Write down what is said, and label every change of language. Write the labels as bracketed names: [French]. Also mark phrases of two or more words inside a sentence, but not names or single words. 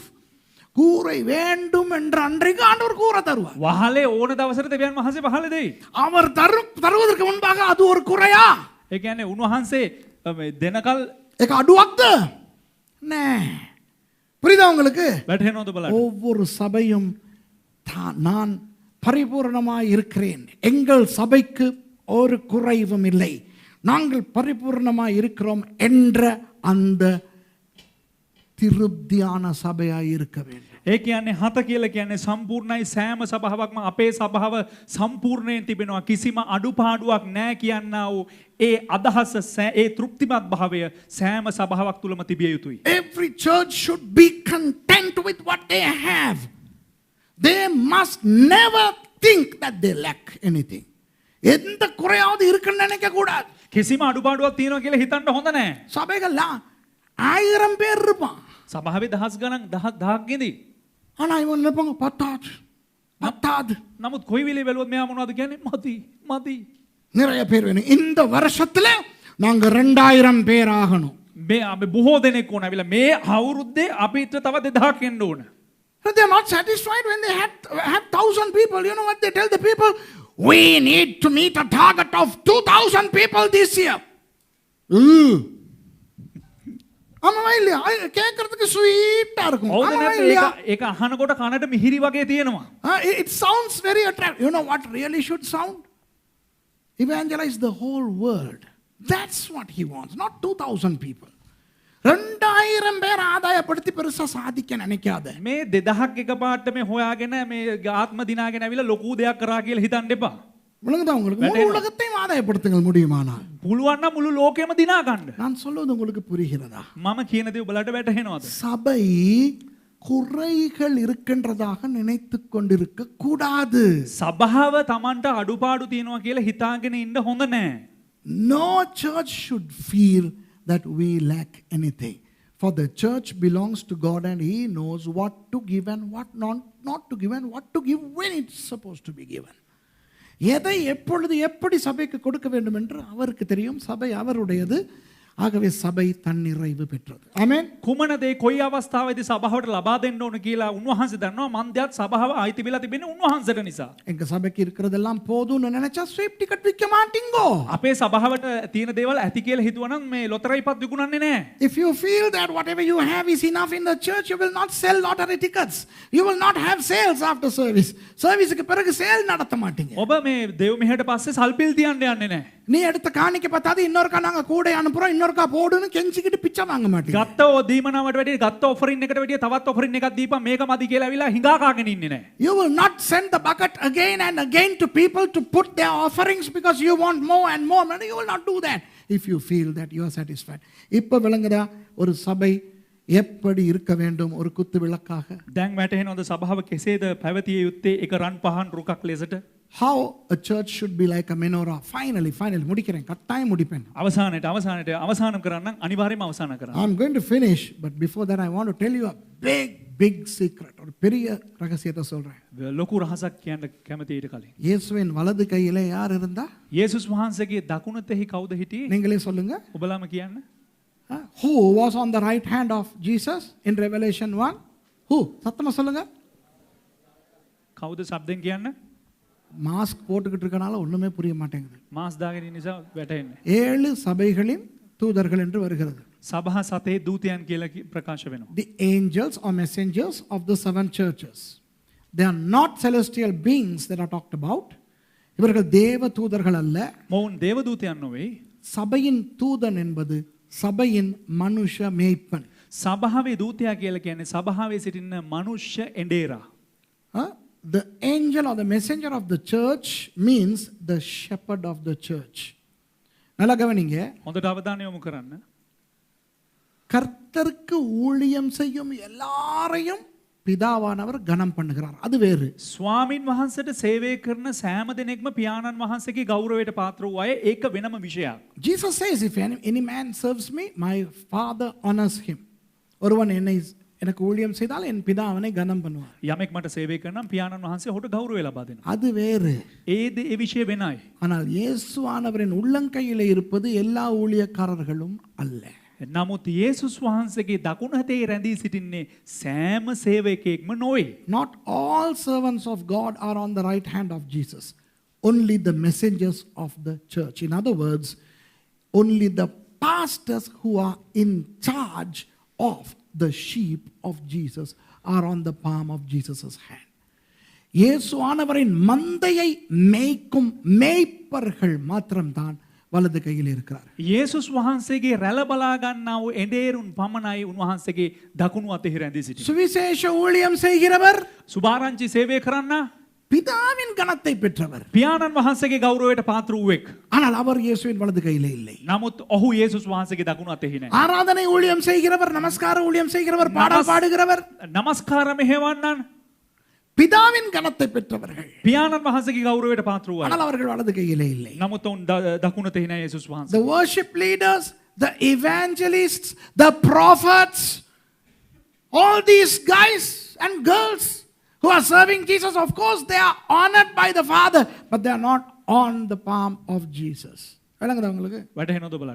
[Tamil] கூரை வேண்டும் என்ற அன்றைக்கு ஆண்டவர் கூரை தருவார். [Sinhala] වහලේ ඕන දවසට දෙවියන් වහන්සේ පහළ දෙයි. [Tamil] அவர் தருவதற்கு முன்பாக அது ஒரு குறையா? [Sinhala] ඒ කියන්නේ උන්වහන්සේ දෙනකල් ඒක අඩුවක්ද? නෑ. [Tamil] புரியுதா உங்களுக்கு? [Sinhala] වැටහෙනවද බලන්න. [Tamil] ஒவ்வொரு சபையும் நான் பரிபூர்ணமாய் இருக்கிறேன். எங்கள் சபைக்கு ஒரு குறைவும் இல்லை. நாங்கள் பரிபூர்ணமாய் இருக்கிறோம் என்ற அந்த திருப்தியான சபையாய் இருக்க வேண்டும். [Sinhala] ඒ කියන්නේ හත කියලා කියන්නේ සම්පූර්ණයි සෑම සභාවක්ම අපේ සභාව සම්පූර්ණයෙන් තිබෙනවා කිසිම අඩුපාඩුවක් නැහැ කියනා වූ ඒ අදහස ඒ තෘප්තිමත් භාවය සෑම සභාවක් තුලම තිබිය යුතුයි. [English] Every church should be content with what they have. They must never think that they lack anything. [Tamil] எந்த குறையாவது இருக்குன்னு நினைக்க கூடாது. [Sinhala] කිසිම අඩුපාඩුවක් තියෙනවා කියලා හිතන්න හොඳ නැහැ. [Tamil] சபைகள்ல 1000 பேர் இருப்பான். [Sinhala] සභාවේ දහස් ගණන් දහක් ගෙදී. [Tamil] ஆனா இவன் நினைப்பாங்க பத்தாது. [Sinhala] නමුත් කොයි වෙලේ බැලුවත් මෙයා මොනවද කියන්නේ? මදි. [Tamil] நிறைய பேர் வேணும். இந்த வருஷத்துல நாங்க 2000 பேர் ஆகணும். [Sinhala] මේ අපි බොහෝ දෙනෙක් ඕන. අවිලා මේ අවුරුද්දේ අපිට තව 2000ක් එන්න ඕන. [English] They are not satisfied when they have 1000 people. You know what they tell the people? We need to meet a target of 2000 people this year. [Tamil] ஆமாவா இல்லையா? கேட்கறதுக்கு ஸ்வீட்டா இருக்கும். ஆமாவா இல்லையா? [Sinhala] ඒක අහනකොට කනට මිහිරි වගේ තියෙනවා. [English] It sounds very attractive. You know what really should sound? Evangelize the whole world. That's what he wants. Not 2000 people. [Tamil] ரெண்டாயிரம் பேர் ஆதாயப்படுத்தி பெருசா சாதிக்க நினைக்காத. [Sinhala] මේ 2000ක් එකපාරට මේ හොයාගෙන මේ ආත්ම දිනාගෙන ඇවිල්ලා ලොකු දෙයක් කරා කියලා හිතන්න එපා. [Tamil] விளங்குதா உங்களுக்கு? முழு உலகத்தையும் ஆதாயப்படுத்துங்கள் முடியுமானால். [Sinhala] පුළුවන් නම් මුළු ලෝකෙම දිනා ගන්න. [Tamil] நான் சொல்வது உங்களுக்கு புரிகிறதா? [Sinhala] මම කියන දේ ඔබලට වැටහෙනවද? [Tamil] சபை குறைகள் இருக்கின்றதாக நினைத்துக் கொண்டிருக்க கூடாது. [Sinhala] සභාව Tamanට අඩුපාඩු තියෙනවා කියලා හිතාගෙන ඉන්න හොඳ නැහැ. [English] No church should feel that we lack anything. For the church belongs to God and He knows what to give and what not to give and what to give when it's supposed to be given. [Tamil] எதை எப்பொழுது எப்படி சபைக்கு கொடுக்க வேண்டும் என்று அவருக்கு தெரியும். சபை அவருடையது. ஆகவே சபை தன்னிறைவு பெற்றது. ஆமென். [Sinhala] කුමන දේ කොයි අවස්ථාවේදී සභාවට ලබා දෙන්න ඕන කියලා උන්වහන්සේ දන්නවා. මන්දයත් සභාව ආයිති වෙලා තිබෙන්නේ උන්වහන්සේට නිසා. [Tamil] எங்க சபைக்கு இருக்கிறதெல்லாம் போதும்னு நினைச்சா [English] sweep ticket [Tamil] விற்க மாட்டீங்கோ. [Sinhala] අපේ සභාවට තියෙන දේවල් ඇති කියලා හිතුවනම් මේ ලොතරැයිපත් විකුණන්නේ නැහැ. [English] If you feel that whatever you have is enough in the church, you will not sell lottery tickets. You will not have sales after service. [Tamil] Serviceக்கு பிறகு சேல் நடத்த மாட்டீங்க. [Sinhala] ඔබ මේ දේව මෙහෙට පස්සේ සල්පිල් තියන්න යන්නේ නැහැ. [Tamil] நீ எடுத்த காணிக்க பார்த்தாது இன்னொருக்கா நாங்க கூட அனுப்புறோம் இன்னொருக்கா போடுன்னு கெஞ்சிக்கிட்டு பிச்சை வாங்க மாட்டீங்க. [Sinhala] ගත්ත දීමනාවට වැඩිය ගත්ත ඔෆරින් එකට වැඩිය තවත් ඔෆරින් එකක් දීපන් මේක මදි කියලා ඇවිල්ලා හිඟා කාගෙන ඉන්නේ නැහැ. [English] You will not send the bucket again and again to people to put their offerings because you want more and more money. You will not do that if you feel that you are satisfied. [Tamil] இப்ப விளங்குதா ஒரு சபை எப்படி இருக்க வேண்டும் ஒரு குத்து விளக்காக? [Sinhala] දැන් වැටහෙනවද සභාව කෙසේද පැවතිය යුත්තේ එක රන් පහන් රුකක් ලෙසට? [English] How a church should be like a menorah. [Tamil] Finally முடிக்கிறேன். கட்டாயம் முடிப்பேன். [Sinhala] අවසාனம் කරන්න අනිවාර්යයෙන්ම අවසන් කරන්න. [English] I'm going to finish, but before that I want to tell you a big secret. [Tamil] ஒரு பெரிய ரகசியத்தை சொல்றேன். [Sinhala] ලොකු රහසක් කියන්න කැමති ඊට කලින්. [Tamil] இயேசுவின் வலது கையிலே யார் இருந்தா? [Sinhala] යේසුස් වහන්සේගේ දකුණතෙහි කවුද හිටියේ? [Tamil] நீங்களே சொல்லுங்க. [Sinhala] ඔබලාම කියන්න. [English] Who was on the right hand of Jesus in Revelation 1? Who? [Tamil] சத்தமா சொல்லுங்க. [Sinhala] කවුද શબ્දෙන් කියන්න? [Tamil] மாஸ்க் போட்டுக்கிட்டு இருக்கனால ஒண்ணுமே புரிய மாட்டேங்குது. [Sinhala] මාස් දාගෙන ඉන්න නිසා වැටෙන්නේ. [Tamil] 7 சபைகளின் தூதர்கள் என்று வருகிறது. [Sinhala] සභා සතේ දූතයන් කියලා ප්‍රකාශ වෙනවා. [English] The angels or messengers of the 7 churches. They are not celestial beings that are talked about. [Tamil] இவர்கள் தேவ தூதர்கள் அல்ல. [Sinhala] මොවුන් දේව දූතයන් නොවේ. [Tamil] சபையின் தூதன் என்பது சபையின் மனுஷ மேய்ப்பன். [Sinhala] සභාවේ දූතයා කියලා කියන්නේ සභාවේ සිටින මනුෂ්‍ය එඬේරා. [English] The angel or the messenger of the church means the shepherd of the church. [Tamil] நல்லா கவனிங்க. [Sinhala] හොඳට අවධානය යොමු කරන්න. [Tamil] கர்த்தருக்கு ஊழியம் செய்யும் எல்லாரையும் பிதாவானவர் கனம் பண்ணுகிறார். அது வேறு. [Sinhala] ස්වාමින් වහන්සේට සේවය කරන සෑම දෙනෙක්ම පියාණන් වහන්සේගේ ගෞරවයට පාත්‍ර වූ අය ඒක වෙනම විෂයක්. [English] Jesus says, if any man serves me, my Father honors him. [Tamil] ஒருவன் எனக்கு ஊழியம் செய்தால் என் பிதா அவனை கனம் பண்ணுவார். [Sinhala] යමෙක් මට සේවය කරනම් පියාණන් වහන්සේ ඔහුට ගෞරවය ලබා දෙනවා. [Tamil] அது வேறு. [Sinhala] ඒ විෂය වෙනයි. [Tamil] ஆனால் இயேசுவானவரின் உள்ளங்கையிலே இருப்பது எல்லா ஊழியக்காரர்களும் அல்ல. [Sinhala] නමුත් යේසුස් වහන්සේගේ දකුණතේ රැඳී සිටින්නේ සෑම සේවකයෙක්ම නොවේ. [English] Not all servants of God are on the right hand of Jesus. Only the messengers of the church. In other words, only the pastors who are in charge of the sheep of Jesus are on the palm of Jesus' hand. [Tamil] இயேசுவானவரின் மந்தையை மேய்க்கும் மேய்ப்பர்கள் மாத்திரம்தான் வலது கையில் இருக்கிறார். [Sinhala] යේසුස් වහන්සේගේ රැළ බලා ගන්නා වූ එඬේරුන් පමණයි උන්වහන්සේගේ දකුණු අතෙහි රැඳී සිටින්නේ. [Tamil] சுவிசேஷ ஊழியம் செய்கிறவர் [Sinhala] සුභාරංචි සේවය කරන්න [Tamil] பிதாவின் கனத்தை பெற்றவர். [Sinhala] පියාණන් වහන්සේගේ ගෞරවයට පාත්‍ර වූෙක්. [Tamil] ஆனால் அவர் இயேசுவின் வலது கையிலே இல்லை. [Sinhala] නමුත් ඔහු යේසුස් වහන්සේගේ දකුණු අතෙහි නැහැ. [Tamil] ஆராதனை ஊழியம் செய்கிறவர், நமஸ்கார ஊழியம் செய்கிறவர், பாடல் பாடுகிறவர் [Sinhala] නමස්කාර මෙහෙවන්නන් [Tamil] பிதாவின் கனத்தை பெற்றவர்கள். [Sinhala] පියාණන් වහන්සේගේ ගෞරවයට පාත්‍ර වූ අය. [Tamil] ஆனால் அவர்கள் வலது கையிலே இல்லை. [Sinhala] නමුත් ඔවුන් දකුණතෙහි නැහැ යේසුස් වහන්සේ. [English] The worship leaders, the evangelists, the prophets, all these guys and girls who are serving Jesus, of course they are honored by the Father, but they are not on the palm of Jesus. [Tamil] விளங்குதா உங்களுக்கு? [Sinhala] වැටහෙනවද ඔබලට?